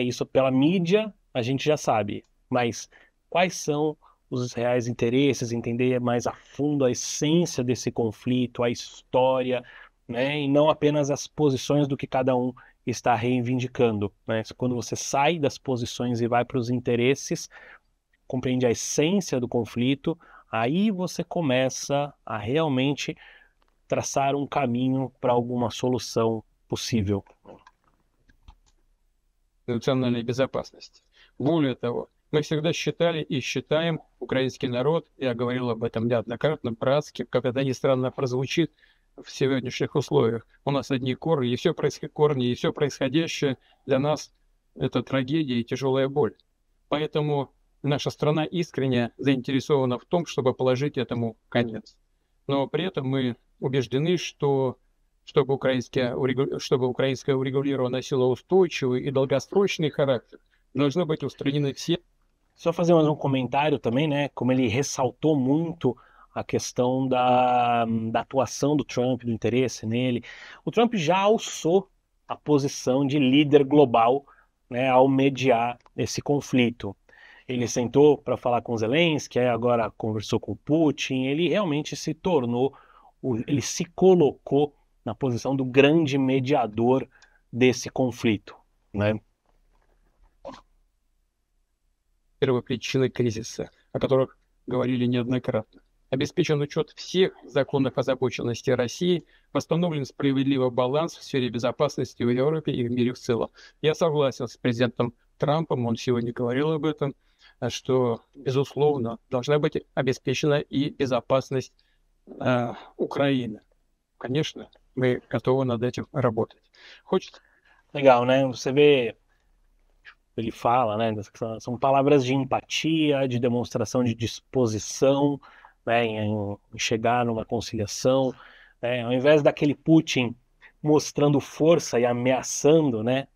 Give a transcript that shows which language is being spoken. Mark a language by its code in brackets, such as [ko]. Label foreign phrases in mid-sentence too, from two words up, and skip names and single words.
[pt] Isso pela mídia a gente já sabe, mas quais são os reais interesses, entender mais a fundo a essência desse conflito, a história, né, e não apenas as posições do que cada um está reivindicando, né? Quando você sai das posições e vai para os interesses, compreende a essência do conflito, aí você começa a realmente traçar um caminho para alguma solução possível. [ru] Национальной безопасности. Более того, мы всегда считали и считаем украинский народ, я говорил об этом неоднократно, братским, как это ни странно прозвучит в сегодняшних условиях. У нас одни корни, и все происходящее для нас это трагедия и тяжелая боль. Поэтому наша страна искренне заинтересована в том, чтобы положить этому конец. Но при этом мы убеждены, что чтобы украинская урегулирование носило устойчивый и долгосрочный характер, должны быть устранены все. [pt] Só fazer mais um comentário também, né? Como ele ressaltou muito a questão da atuação do Trump, do interesse nele. O Trump já alçou a posição de líder global, né, ao mediar esse conflito. Ele sentou para falar com Zelensky, agora conversou com Putin, ele realmente se tornou, ele se colocou na posição do grande mediador desse conflito, né? [ru] Первопричины кризиса, о которых говорили неоднократно. Обеспечен учет всех законов озабоченности России, восстановлен справедливый баланс в сфере безопасности в Европе и в мире в целом. Я согласен с президентом Трампом, он сегодня говорил об этом, что, безусловно, должна быть обеспечена и безопасность Украины. Конечно, мы готовы над этим работать. Хочется... [pt] Legal, né? Você vê, ele fala, né? São palavras de empatia, de demonstração de disposição, né? Em chegar numa conciliação, né? Ao invés daquele Putin mostrando força e ameaçando, né?